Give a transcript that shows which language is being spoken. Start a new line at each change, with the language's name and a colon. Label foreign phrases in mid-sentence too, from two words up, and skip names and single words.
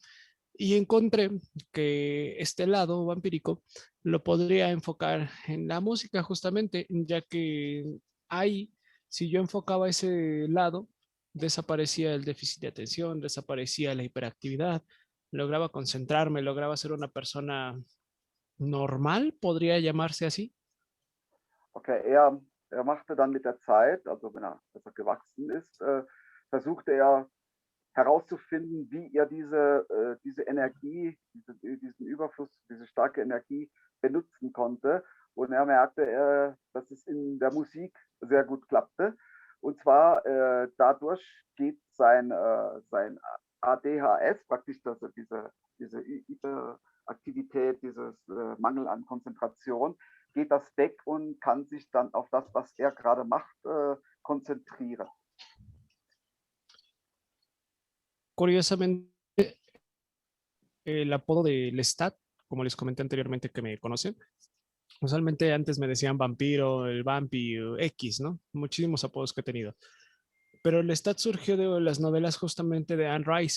Spanish: Y encontré que este lado vampírico lo podría enfocar en la música justamente, ya que ahí, si yo enfocaba ese lado, desaparecía el déficit de atención, desaparecía la hiperactividad, lograba concentrarme, lograba ser una persona normal, podría llamarse así.
German: Okay, er machte dann mit der Zeit, also als er gewachsen ist, versuchte er herauszufinden, wie er diese Energie, diesen Überfluss, diese starke Energie benutzen konnte. Und er merkte, dass es in der Musik sehr gut klappte. Und zwar dadurch geht sein ADHS, praktisch diese Hyperaktivität, dieses Mangel an Konzentration, geht das weg und kann sich dann auf das, was er gerade macht, konzentrieren.
Spanish: Curiosamente, el apodo de Lestat, como les comenté anteriormente que me conocen, usualmente antes me decían vampiro, el vampi, X, ¿no? Muchísimos apodos que he tenido. Pero Lestat surgió de las novelas justamente de Anne Rice.